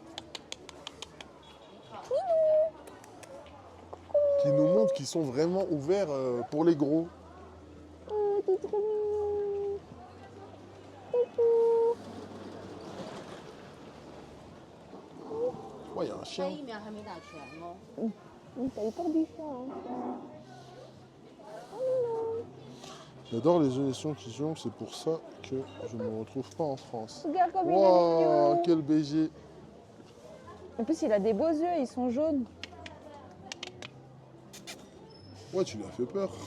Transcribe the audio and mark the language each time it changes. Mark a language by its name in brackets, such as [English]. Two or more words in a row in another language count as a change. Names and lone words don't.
[French] Qui nous montrent qu'ils sont vraiment ouverts pour les gros. Oh, t'es trop mignon. Ouais, il y a un chien. [Chinese] 疫苗还没打全哦。 [French] T'as eu peur du chat, hein. J'adore les émissions qui jonglent, c'est pour ça que je ne me retrouve pas en France. Regarde comme il est Wow, mignon. quel BG. En plus, il a des beaux yeux, ils sont jaunes. Ouais, tu lui as fait peur.